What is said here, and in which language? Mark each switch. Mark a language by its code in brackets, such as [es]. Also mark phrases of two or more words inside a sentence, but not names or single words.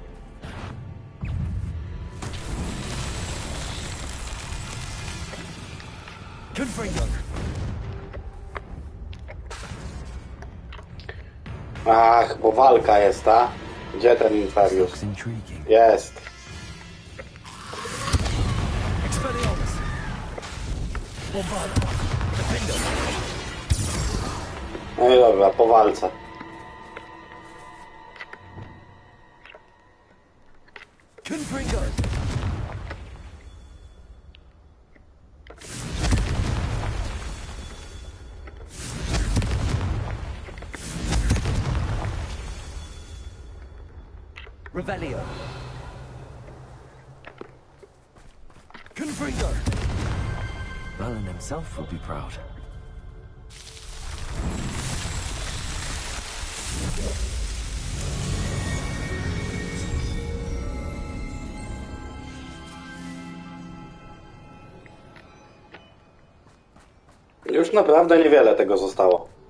[pl] Confringo. Ach, bo walka jest, ta? Gdzie ten Inferius? [en] Looks intriguing. [pl] Jest. Expelliarmus. Bombarda. Defendo. No i dobra, po walce. Confringo. Revelio. Confringo. [en] Merlin himself will be proud. [pl] Już naprawdę niewiele tego zostało.